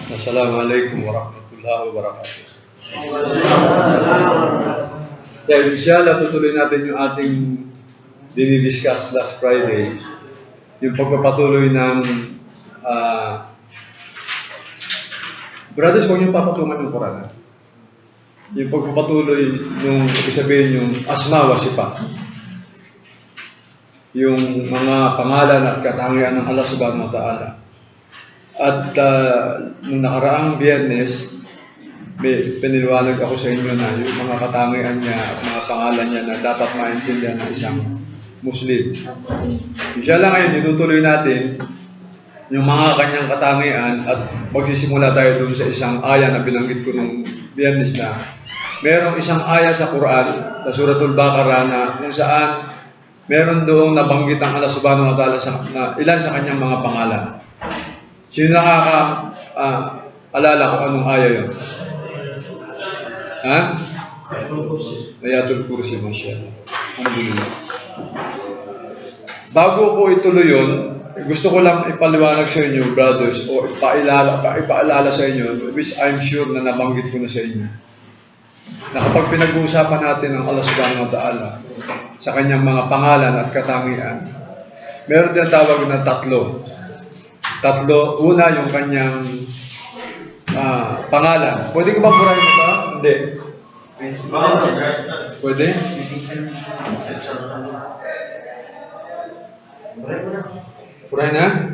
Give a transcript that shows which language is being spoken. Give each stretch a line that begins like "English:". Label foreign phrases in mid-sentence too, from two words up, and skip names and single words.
Arabic: السلام عليكم ورحمة الله وبركاته.
Filipino: Dahil inshallah tutuloy natin yung ating dinidiscuss
English: last Friday,
Filipino: yung pagpapatuloy ng brothers, huwag niyong papatungan ng Quran. Yung pagpapatuloy nung sabihin yung
Arabic: أسماء وصفات.
Filipino: Yung mga pangalan at katangian ng
Arabic: الله سبحانه وتعالى.
Filipino: At nung nakaraang Biyernes, piniliwanag ako sa inyo na yung mga katangian niya at mga pangalan niya na dapat maintindihan ng isang Muslim. Inshallah ngayon, itutuloy natin yung mga kanyang katangian at magsisimula tayo dun sa isang aya na binanggit ko nung Biyernes na merong isang aya sa Quran, sa Suratul Baqarah na kung saan meron doong nabanggit ang
Arabic: الله سبحانه وتعالى
Filipino: na ilan sa kanyang mga pangalan. Sino alala kung anong aya yun? Ha? Ayatul Kursi, masyaallah. Alhamdulillah. Bago ko ituloy yun, gusto ko lang ipaliwanag sa inyo, brothers, o ipaalala sa inyo,
English: which I'm sure
Filipino: na nabanggit ko na sa inyo, na kapag pinag-uusapan natin ang
Arabic: الله سبحانه وتعالى
Filipino: sa kanyang mga pangalan at katangian, meron din tawag na tatlo. Una, yung kanyang pangalan. Pwede ko ba burahin mo ba? Hindi. Pwede? Burahin na?